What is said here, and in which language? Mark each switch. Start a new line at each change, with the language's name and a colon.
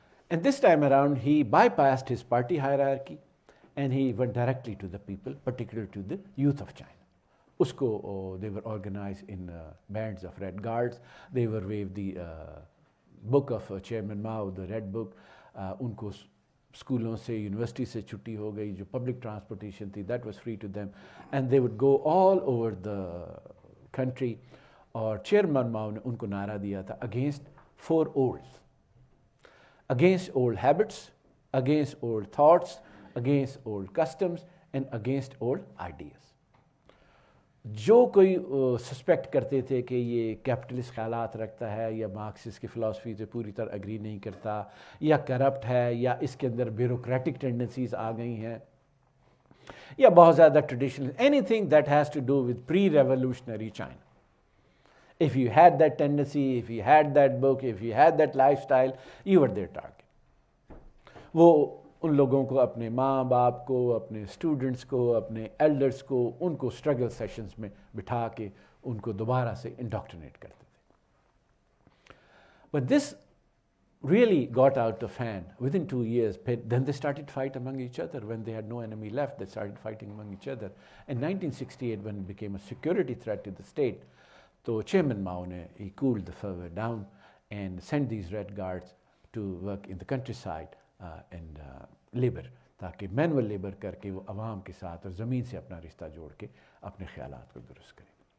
English: And this time around, he bypassed his party hierarchy and he went directly to the people, particularly to the youth of China. They were organized in bands of Red Guards. They were waved the book of Chairman Mao, the Red Book.
Urdu: Unko اسکولوں سے university سے چھٹی ہو گئی, جو public transportation تھی
English: That was free to them, and they would go all over the country.
Urdu: اور chairman ماؤ نے ان کو نعرہ دیا تھا
English: Against four olds, against old habits, against old thoughts, against old customs and against old ideas.
Urdu: جو کوئی suspect کرتے تھے کہ یہ کیپٹلسٹ خیالات رکھتا ہے یا مارکسسٹ کی فلاسفی سے پوری طرح اگری نہیں کرتا یا کرپٹ ہے یا اس کے اندر بیوروکریٹک ٹینڈنسیز آ گئی ہیں یا بہت زیادہ traditional,
English: Anything that has to do with pre revolutionary China. If you had that tendency, if you had that book, if you had that lifestyle, you were their target.
Urdu: وہ ان لوگوں کو, اپنے ماں باپ کو, اپنے اسٹوڈنٹس کو, اپنے ایلڈرس کو, ان کو اسٹرگل سیشنز میں بٹھا کے ان کو دوبارہ سے انڈاکٹرینیٹ کرتے تھے.
English: But this really got out of hand within 2 years. Then they started fight among each other. When they had no enemy left, they started fighting among each other. In 1968, when it became a security threat to the state, so Chairman Mao he cooled the fervor down and sent these Red Guards to work in the countryside and labor,
Urdu: تاکہ manual labour کر کے وہ عوام کے ساتھ اور زمین سے اپنا رشتہ جوڑ کے اپنے خیالات کو درست کریں.